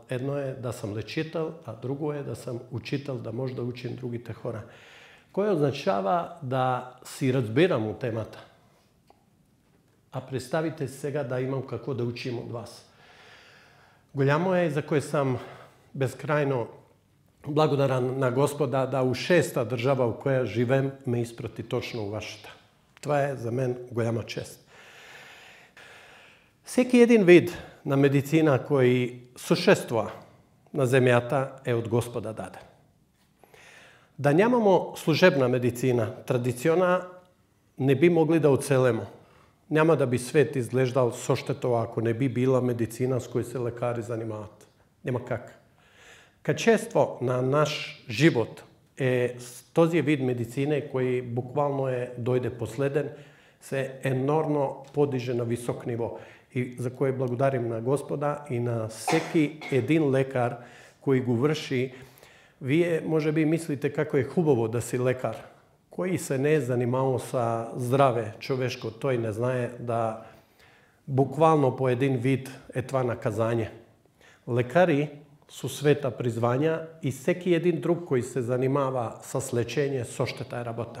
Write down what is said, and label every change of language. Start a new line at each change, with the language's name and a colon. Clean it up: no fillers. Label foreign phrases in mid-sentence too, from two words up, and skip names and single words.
Macedonian: Едно е да сам лечител, а друго е да сам учител, да може да учим другите хора. Кој означава да си разбирам у темата. А представите сега да имам како да учим од вас. Голямо е за кој сам безкрајно благодарен на Господа да у 6-та држава у која живеем ме испрати точно у вашата.
Bulgarian: Това е за мен голяма чест.
Macedonian: Секи един вид на медицина кој сушествува на земјата е од Господа даден.
Bulgarian: Да нямамо служебна медицина, традициона, не би могли да оцелемо. Няма да би свет изглеждал соштето ако не би била медицина с кој се лекари занимават.
Macedonian: Нема как. Качество на наш живот е този вид медицина кој буквално дојде последен, се енормно подиже на висок ниво. И за кој благодарим на Господа и на всеки един лекар кој го врши. Вие може би мислите како е хубаво да си лекар.
Bulgarian: Кој се не е занимавал са здраве човешко, тој не знае да буквално по един вид е това наказање.
Macedonian: Лекари су света призвања и всеки един друг кој се занимава с лечење соштета е работа.